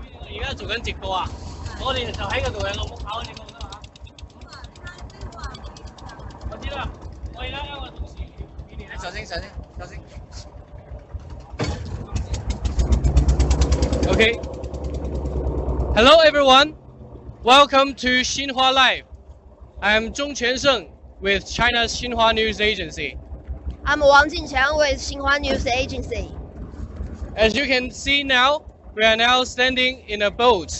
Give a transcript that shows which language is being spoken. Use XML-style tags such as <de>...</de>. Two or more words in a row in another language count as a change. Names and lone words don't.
<yue>而家做緊直播啊！我哋就喺嗰度嘅，我冇跑你嗰度啊！我知啦，我而家有個同事俾你。小心。Okay.</yue> <en>Hello everyone. Welcome to Xinhua Live. I'm Zhong Quansheng with China's Xinhua News Agency. I'm Wang Jinqiang with Xinhua News Agency. As you can see now, we are now standing in a boat.</en>